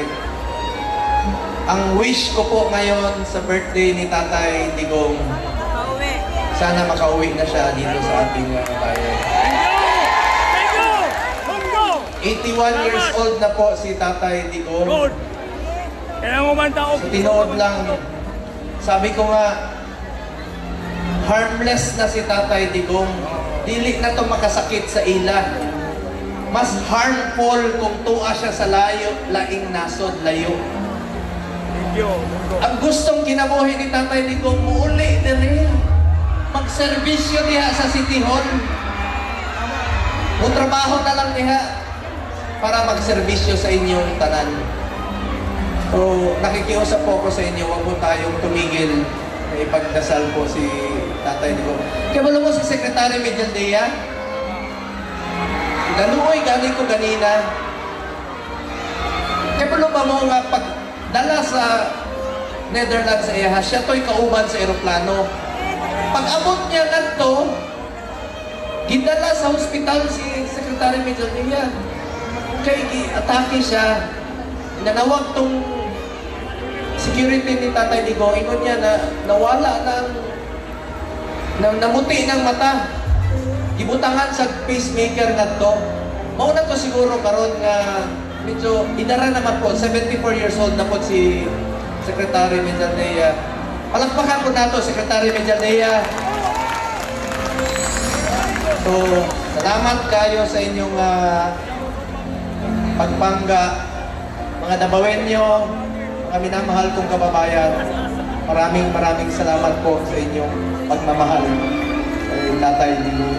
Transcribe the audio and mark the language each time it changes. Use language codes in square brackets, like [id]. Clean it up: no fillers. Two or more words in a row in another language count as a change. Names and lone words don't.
[tl] Ang wish ko po ngayon sa birthday ni Tatay Digong, sana makauwi na siya dito sa ating bayan. 81 years old na po si Tatay Digong. [ceb] Kailangan mo man tao. [tl] Sa tinood lang, sabi ko nga, harmless na si Tatay Digong. [ceb] Dili na to makasakit sa ila. Mas harmful kung tuwa siya sa laing nasod, layo. [en] Thank you. [ceb] Ang gustong kinabuhi ni Tatay Digong, muuli din rin. Magserbisyo diha sa City Hall. Trabaho na lang diha para magserbisyo sa inyong tanan. [tl] So, nakikiusap po ako sa inyo, huwag po tayong tumigil na ipagdasal po si Tatay Digong. [ceb] Kaya wala mo si Secretary Medialdea? Naluoy galing ko ganina. Kaya wala ba mo nga pagdala sa Netherlands sa iya, siya to'y kauban sa eroplano. Pag-abot niya na to, gidala sa hospital si Secretary Medialdea. Kaya atake siya. Nanawag tong security ni Tatay Digong, ingon niya na nawala namuti ng mata. Gibutangan sa pacemaker na to. Mauna to siguro karon nga medyo idara naman po, 74 years old na po si Secretary Medialdea. Palakpakan po nato, Secretary Medialdea. So, salamat kayo sa inyong pagpangga. [tl] Mga Dabawenyo, mga minamahal kong kababayan, maraming salamat po sa inyong pagmamahal kay Tatay Digong.